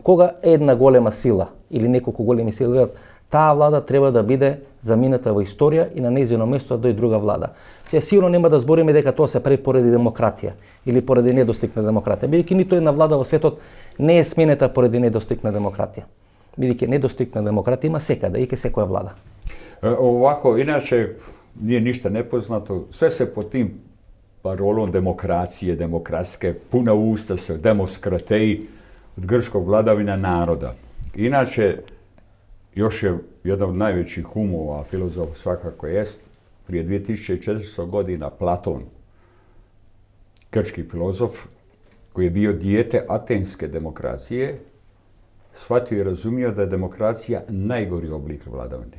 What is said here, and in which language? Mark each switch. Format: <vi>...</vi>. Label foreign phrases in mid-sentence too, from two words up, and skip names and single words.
<mk>Кога една голема сила или неколку големи сили велат таа влада треба да биде заминета во историја и на нејзино место да дојде друга влада. Сега сигурно нема да збориме дека тоа се прави поради демократија или поради недостиг на демократија, бидејќи ниту една влада во светот не е сменета поради недостиг на демократија. Бидејќи недостиг на демократија има секаде и ке секоја влада.</mk> <hr>Ovako, inače nije ništa nepoznato, sve se pod tim parolom demokracije, demokratske, puna usta se, demokrateji, od grčkog vladavina naroda. Inače, još je jedan od najvećih umova, filozof svakako jest, prije 2400 godina Platon, grčki filozof, koji je bio dijete atenske demokracije, shvatio i razumio da je demokracija najgori oblik vladavine.</hr>